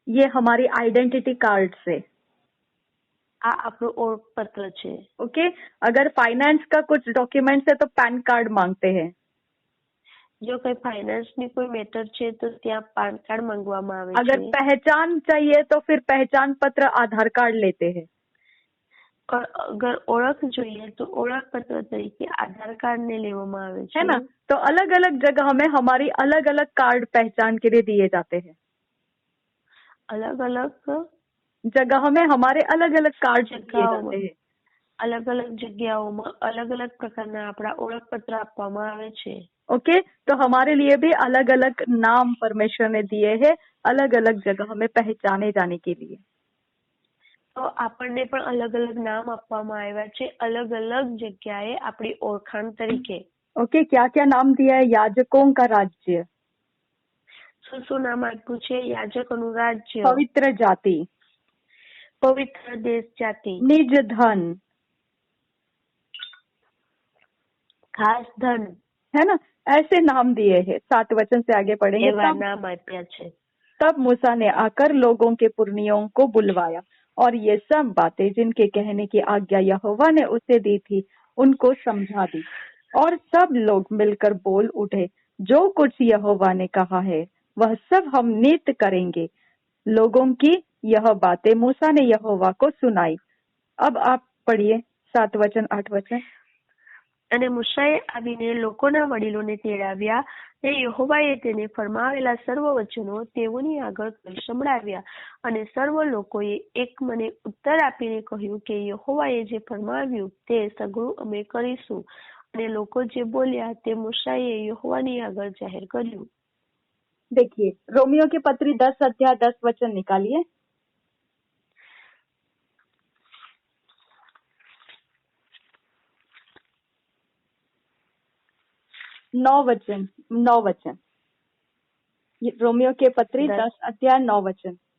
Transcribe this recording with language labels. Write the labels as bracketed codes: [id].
[hi] ये हमारी identity card से, [gu] આ આપણું ઓળખપત્ર છે। [hi] ओके। अगर फाइनेंस का कुछ डॉक्यूमेंट्स है तो पैन कार्ड मांगते हैं। [gu] જો કઈ ફાઇનાન્સ ની કોઈ મેટર છે તો ત્યાં પાન કાર્ડ માંગવામાં આવે છે। [hi] अगर पहचान चाहिए तो फिर पहचान पत्र आधार कार्ड लेते हैं। और अगर [gu] ओळख જોઈએ તો ઓળખ પત્ર તરીકે આધાર કાર્ડ ને લેવામાં આવે છે, [hi] है ना। तो अलग अलग जगह में हमारी अलग अलग कार्ड पहचान के लिए दिए जाते हैं। अलग अलग जगह में हमारे अलग अलग कार्ड दिए जाते हैं। [gu] अलग अलग जग्याओમાં अलग अलग प्रकारना આપણા ઓળખપત્ર આપવામાં આવે છે। [hi] ओके। तो हमारे लिए भी अलग अलग नाम परमेश्वर ने दिए हैं, अलग अलग जगह में पहचाने जाने के लिए। [gu] तो આપણને પણ अलग अलग नाम આપવામાં આવ્યા છે, अलग अलग જગ્યાએ આપણી ઓળખાણ તરીકે। [hi] ओके। क्या क्या नाम दिया है? याजकों का राज्य, [gu] શું નામ આપ્યું છે? યાજકોનું રાજ્ય, [hi] पवित्र जाति, [gu] પવિત્ર દેશ જાતિ, [hi] निज धन, [gu] ખાસ ધન, [hi] है ना। ऐसे नाम दिए हैं। 7 वचन से आगे पढ़ेंगे। [gu] એવા નામ આપ્યા છે। [hi] तब मूसा ने आकर लोगों के पुरनियों को बुलवाया और ये सब बातें जिनके कहने की आज्ञा यहोवा ने उसे दी थी उनको समझा दी। और सब लोग मिलकर बोल उठे, जो कुछ यहोवा ने कहा है वह सब हम नित्य करेंगे। लोगों की यह बातें मूसा ने यहोवा को सुनाई। अब आप पढ़िए 7 वचन 8 वचन। [gu] અને મૂસાએ આવીને લોકોના વડીલોને તેડાવ્યા ને યહોવાએ તેને ફરમાવેલા સર્વ વચનો તેઓની આગળ કરી સંભળાવ્યા। અને સર્વ લોકોએ એક મને ઉત્તર આપીને કહ્યું કે યહોવાએ જે ફરમાવ્યું તે સઘળું અમે કરીશું। અને લોકો જે બોલ્યા તે મૂસાએ યહોવાની આગળ જાહેર કર્યું। [hi] देखिए रोमियो की पत्री 10 अध्याय 10 वचन निकालिए। 9 वचन। ये रोमियो के पत्री 10 अध्याय 9 वचन।